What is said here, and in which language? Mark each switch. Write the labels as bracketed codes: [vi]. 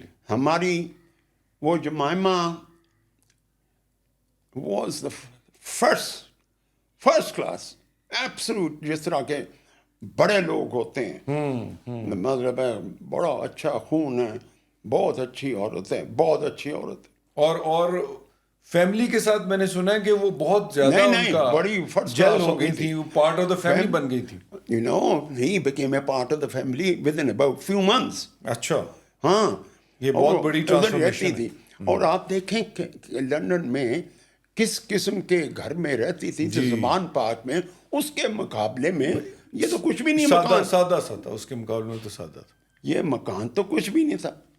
[ur] ہماری وہ [en] Jemima was the first class absolute. [ur] جس طرح کے بڑے لوگ ہوتے ہیں, مطلب ہے بڑا اچھا خون ہے, بہت اچھی عورت ہے, بہت اچھی عورت ہے. اور فیملی کے ساتھ میں نے سنا ہے کہ وہ بہت زیادہ ان کا بڑی فرسٹ جل ہو گئی تھی, وہ [en] part of the family [ur] بن گئی تھی. [en] You know, he became a part of the family within about few months. [ur] اچھا. ہاں یہ بہت بڑی ٹرانسفارمیشن تھی. اور آپ دیکھیں کہ لندن میں کس قسم کے گھر میں رہتی تھی زمان پاک میں, اس کے مقابلے میں یہ تو کچھ بھی نہیں. سادہ سا تھا اس کے مقابلے میں, تو سادہ تھا. یہ مکان تو کچھ بھی نہیں تھا.